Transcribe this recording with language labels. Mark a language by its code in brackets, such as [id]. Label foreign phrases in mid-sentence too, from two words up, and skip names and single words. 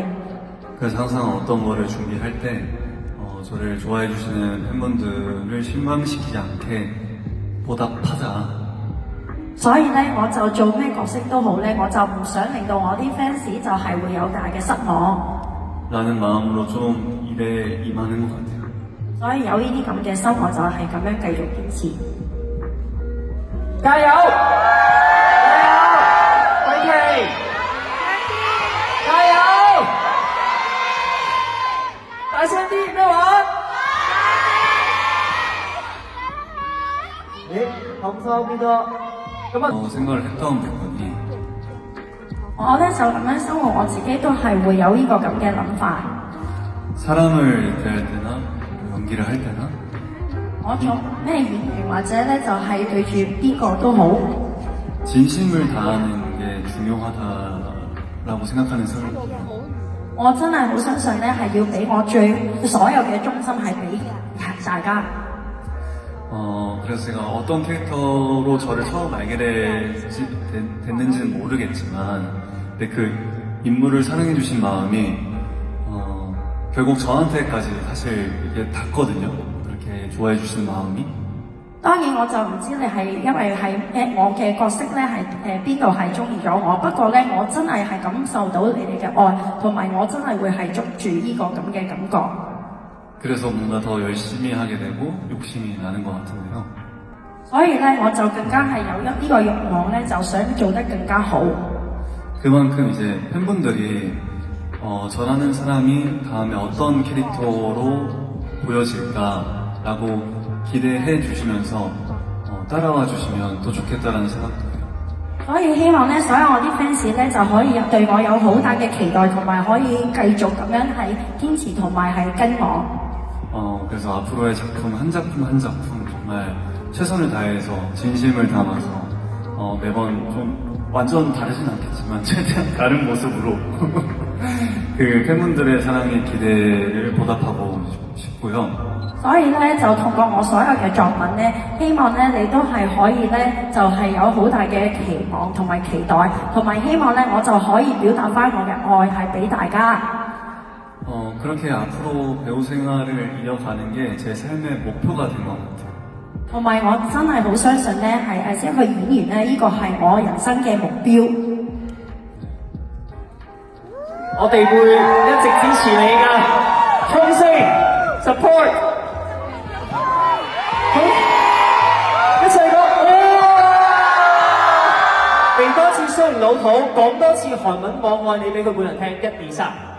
[ko] 그래서 항상 어떤 거를 준비할 때 저를 좋아해 주시는 팬분들을 실망시키지 않게 보답하자. [yue] 所以咧，我就做咩角色都好咧，我就唔想令到我啲 fans 就係會有大嘅失望。 [ko] 라는 마음으로 좀 일에 임하는 것 같아요. [yue] 所以有呢啲咁嘅心，我就係咁樣繼續堅持。加油！加油！偉奇！加油！大聲啲咩話？감사합니다。咁啊， [ko] 생각을 했던 부분이 [yue] 我咧就咁樣生活，我自己都係會有呢個咁嘅諗法。 [ko] 사람을 대할 때나 연기를 할 때나 [yue] 我做咩演員或者咧就係對住邊個都好， [ko] 진심을 다하는 게 중요하다라고 생각하는 사람이에요. [yue] 我真係好相信咧係要俾我所有嘅忠心係俾大家。 [ko] 그래서 제가 어떤 캐릭터로 저를 처음 알게 됐는지는 모르겠지만 근데 그 인물을 사랑해주신 마음이 결국 저한테까지 사실 이게 닿거든요. 그렇게 좋아해주시는 마음이. [yue] 當然我就唔知你係因為係我嘅角色咧係邊度係中意咗我，不過咧我真係感受到你哋嘅愛，同埋我真係會係捉住呢個咁嘅感覺。 [ko] 그래서 뭔가 더 열심히 하게 되고 욕심이 나는 것 같은데요. [yue] 所以咧我就更加係有呢個慾望咧，就想做得更加好。 [ko] 그만큼 이제 팬분들이 저라는 사람이 다음에 어떤 캐릭터로 보여질까라고 기대해 주시면서 따라와 주시면 또 좋겠다라는 생각도 해요. [yue] 所以希望咧，所有我啲 fans 咧就可以對我有好大嘅期待，同埋可以繼續咁樣係堅持同埋係跟我。 [ko] 그래서 앞으로의 작품 한 작품 한 작품 정말 최선을 다해서 진심을 담아서 매번 좀 완전 다르진 않겠지만 최대한 다른 모습으로 그 팬분들의 사랑의 기대를 보답하고 싶고요. [yue] 所以咧就通過我所有嘅作品咧，希望咧你都係可以咧就係有好大嘅期望同埋期待，同埋希望咧我就可以表達翻我嘅愛係俾大家。 [ko] 그렇게 앞으로 배우 생활을 이어가는 게 제 삶의 목표가 된 것 같아요. [yue] 同埋我真係好相信咧係一個演員咧，呢個係我人生嘅目標。我哋會一直支持你㗎，衝聲 support， 好，一齊講嚟多次雖然老土，講多次韓文我愛你俾佢本人聽，一二三。